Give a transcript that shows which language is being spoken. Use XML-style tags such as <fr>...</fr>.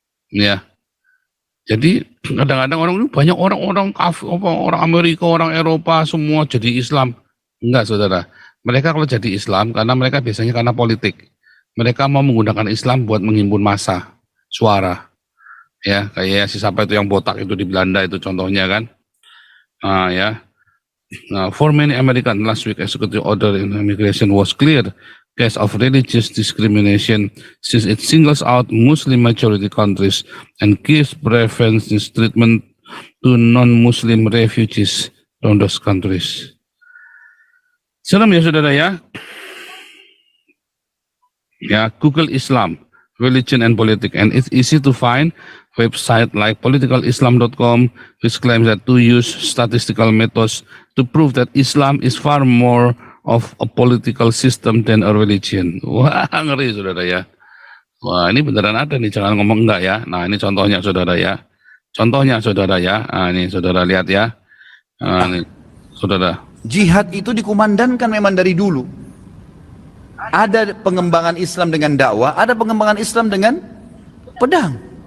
<id>Ya. Jadi kadang-kadang orang ini banyak orang Amerika, orang Eropa semua jadi Islam. Enggak, saudara. Mereka kalau jadi Islam karena mereka biasanya karena politik. Mereka mau menggunakan Islam buat menghimpun massa, suara. Ya, kayak si siapa itu yang botak itu di Belanda itu contohnya kan. Ya.</id> <en>For many Americans, last week executive order in immigration was clear case of religious discrimination since it singles out Muslim majority countries and gives preference treatment to non-Muslim refugees from those countries.</en> <id>Serem ya saudara ya.</id> <en>Ya, Google Islam, religion and politics, and it's easy to find website like politicalislam.com which claims that to use statistical methods to prove that Islam is far more of a political system than a religion.</en> <id>Wah, ngeri saudara ya. Wah, ini beneran ada nih, jangan ngomong enggak ya. Nah, ini contohnya saudara ya. Contohnya saudara ya. Nah, ini saudara lihat ya. Nah, ini saudara. Jihad itu dikumandangkan memang dari dulu. Ada pengembangan Islam dengan dakwah, ada pengembangan Islam dengan pedang.</id>